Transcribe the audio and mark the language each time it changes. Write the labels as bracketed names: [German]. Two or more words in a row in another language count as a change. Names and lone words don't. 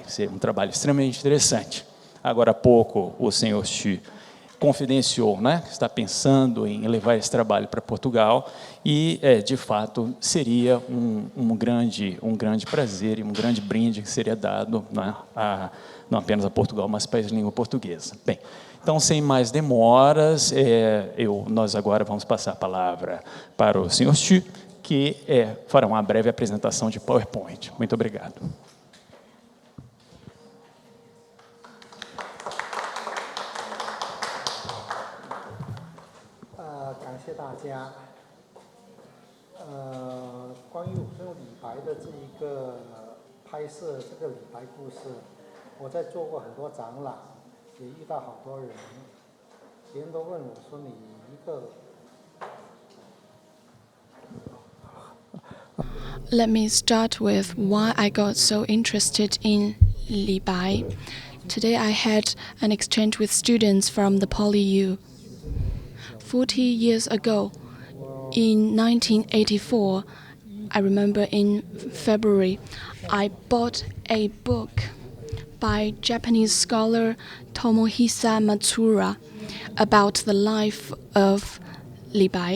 [Portuguese] É um trabalho extremamente interessante. Agora há pouco o senhor Xu confidenciou, né, que está pensando em levar esse trabalho para Portugal, e, de fato, seria um grande prazer e um grande brinde que seria dado, né, não apenas a Portugal, mas para a língua portuguesa. Bem, então, sem mais demoras, nós agora vamos passar a palavra para o senhor Xu, que fará uma breve apresentação de PowerPoint. Muito obrigado. [Chinese] 感谢大家。关于我们李白的这一个拍摄这个李白故事，我在做过很多展览，也遇到好多人，别人都问我说你一个。 [English] Let me start with why I got so interested in Li Bai. Today I had an exchange with students from the PolyU. 40 years ago, in 1984, I remember in February, I bought a book by Japanese scholar Tomohisa Matsura about the life of Li Bai.